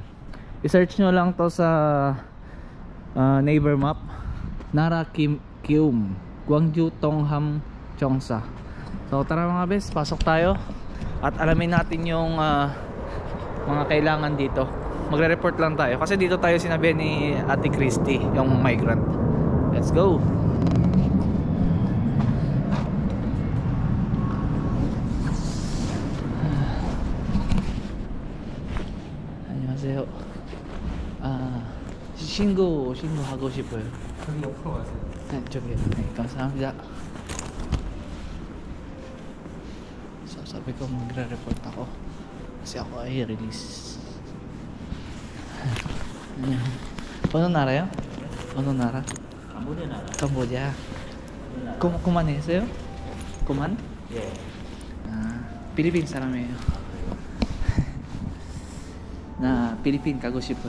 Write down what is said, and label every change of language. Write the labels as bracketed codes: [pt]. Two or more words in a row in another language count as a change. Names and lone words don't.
[tl] I-search nyo lang to sa neighbor map. Nara Kium, Gwangju Tongham Cheongsa. So tara mga bes, pasok tayo at alamin natin yung mga kailangan dito. Magre-report lang tayo kasi dito tayo sinabi ni Ate Christy, yung migrant. [en] Let's go. [ko] 안녕하세요. 신고하고 싶어요. 저기 옆으로 가세요. 네, 저기요. 네, 감사합니다. [tl] So, sabi ko magre-report ako kasi ako ay release. [ko] 어느 나라요? 어느 나라? 캄보디아 나라. 캄보디아. 그만했어요? 그만? 예. 필리핀 사람이에요. 나 필리핀 가고 싶어요.